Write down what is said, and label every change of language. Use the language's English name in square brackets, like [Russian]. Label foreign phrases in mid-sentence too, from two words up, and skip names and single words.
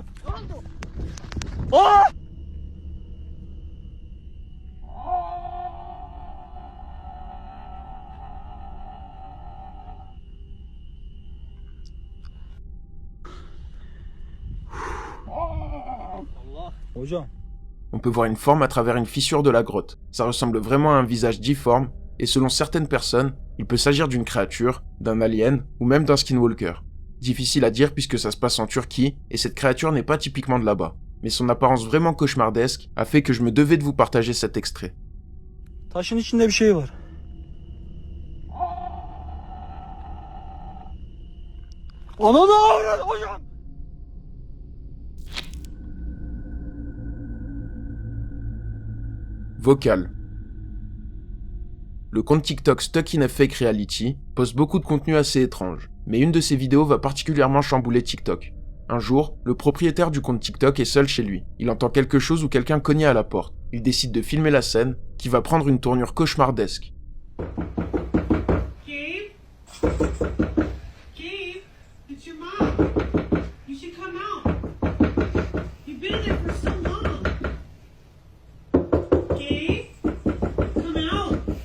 [Turkish] Aa! Hocam. [French] On peut voir une forme à travers une fissure de la grotte. Ça ressemble vraiment à un visage difforme, et selon certaines personnes, il peut s'agir d'une créature, d'un alien, ou même d'un skinwalker. Difficile à dire puisque ça se passe en Turquie, et cette créature n'est pas typiquement de là-bas. Mais son apparence vraiment cauchemardesque a fait que je me devais de vous partager cet extrait. [Turkish] Taşın içinde bir şey var. Ana da hocam. [French] Vocal. Le compte TikTok Stuck in a Fake Reality poste beaucoup de contenu assez étrange, mais une de ses vidéos va particulièrement chambouler TikTok. Un jour, le propriétaire du compte TikTok est seul chez lui. Il entend quelque chose ou quelqu'un cogner à la porte. Il décide de filmer la scène, qui va prendre une tournure cauchemardesque. [English] Gabe? Gabe? It's your mom. You should come out. You've been there for so long. Gabe? Come out.